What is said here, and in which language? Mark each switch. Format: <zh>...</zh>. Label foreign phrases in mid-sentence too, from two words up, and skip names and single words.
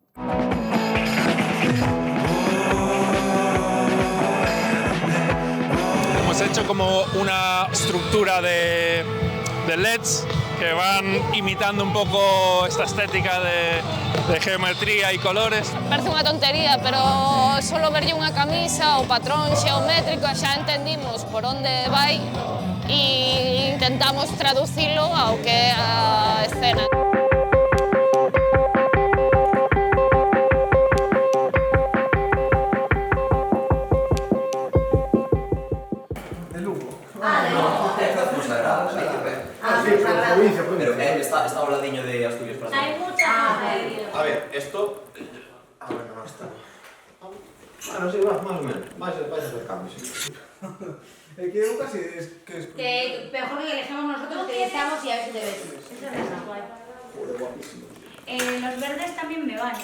<es>Hemos hecho como una estructura de LEDs que van imitando un poco esta estética de geometría y colores.</es> <gl>Parece unha tontería, pero solo verlle unha camisa, o patrón xeométrico, xa entendimos por onde vai e intentamos traducilo ao que é a escena. Pero está ao ladiño de Asturias.</gl> <es>Hay mucha A ver, esto... bueno, no está. Bueno, sí, más o menos. Vais a hacer cambios.</es> <gl>Que eu casi es que</gl> <es>mejor que elegimos nosotros que estamos y a ver si te ves. Eso es guay. Los verdes también me van.</es>